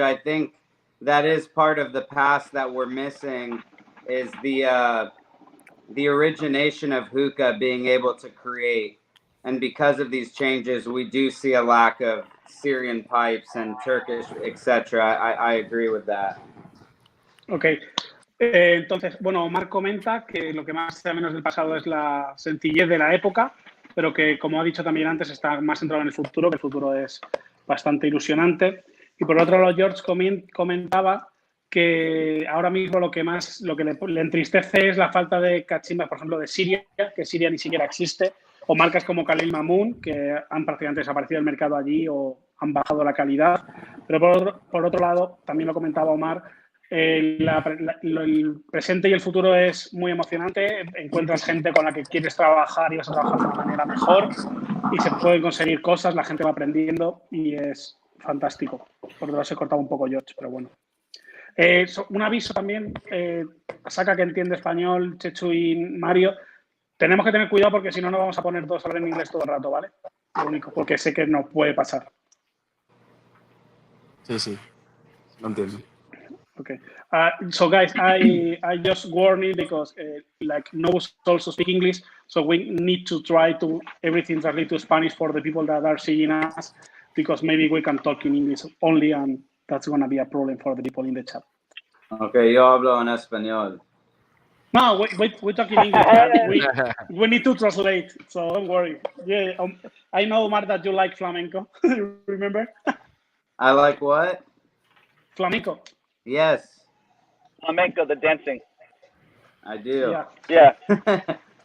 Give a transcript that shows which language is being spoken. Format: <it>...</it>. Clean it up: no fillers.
<en>I think that is part of the past that we're missing, is the origination of hookah being able to create. And because of these changes, we do see a lack of Syrian pipes and Turkish, etc. I agree with that. Okay.</en> <es>Entonces, bueno, Omar comenta que lo que más echa menos del pasado es la sencillez de la época, pero que, como ha dicho también antes, está más centrado en el futuro, que el futuro es bastante ilusionante. Y por otro lado, George comentaba que ahora mismo lo que le entristece es la falta de cachimbas, por ejemplo, de Siria, que Siria ni siquiera existe, o marcas como Khalil Mamoon, que han prácticamente desaparecido del mercado allí o han bajado la calidad. Pero por otro lado, también lo comentaba Omar, el presente y el futuro es muy emocionante. Encuentras gente con la que quieres trabajar y vas a trabajar de una manera mejor y se pueden conseguir cosas, la gente va aprendiendo y es fantástico. Por otro lado, se cortaba un poco George, pero bueno. Un aviso también, Saca que entiende español, Chechu y Mario. Tenemos que tener cuidado porque si no, nos vamos a poner todos a hablar en inglés todo el rato, ¿vale? Lo único, porque sé que no puede pasar. Sí, lo entiendo.</es> <en>Okay. So guys, I just warning because like Novus also speak English, so we need to try to everything translate to Spanish for the people that are seeing us, because maybe we can talk in English only, and that's going to be a problem for the people in the chat.</en> <es>Okay, yo hablo en español.</es> <en>No, we talk in English. We need to translate, so don't worry. Yeah, I know, Omar, that you like flamenco. Remember? I like what? Flamenco. Yes. Flamenco, the dancing. I do. Yeah. Yeah.</en>